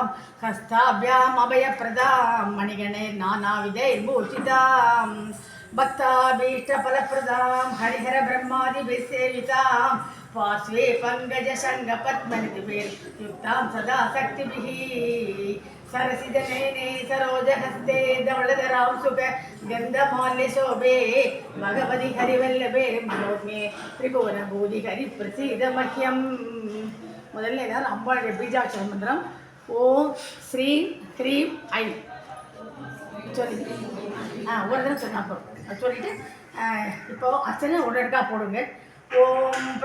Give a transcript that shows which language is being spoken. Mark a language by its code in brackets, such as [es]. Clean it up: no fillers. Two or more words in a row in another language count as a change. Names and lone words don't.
[sa] हस्ताभ्याम् अभयप्रदां मणिगणे नानाविधैर्भूषितां भक्ताभीष्टफलप्रदां हरिहरब्रह्मादिभिस्सेवितां पार्श्वे पङ्कजशङ्खपद्मनिधिभिर्युक्तां सदा शक्तिभिः सरसिजनयने सरोजहस्ते धवलधरां सुख गन्धमाल्यशोभे भगवति हरिवल्लभे मनोज्ञे त्रिभुवनभूति हरिप्रसीद मह्यं [ta] முதல்ல எல்லாரும் அம்பாளுடைய பீஜாட்சர மந்திரம் ஓம் ஸ்ரீம் க்ரீம் ஐம் சொல்லி ஒரு தடவை சொன்னா போதும் சொல்லிட்டு இப்போ அர்ச்சனை உடனடியாக போடுங்க ஓம்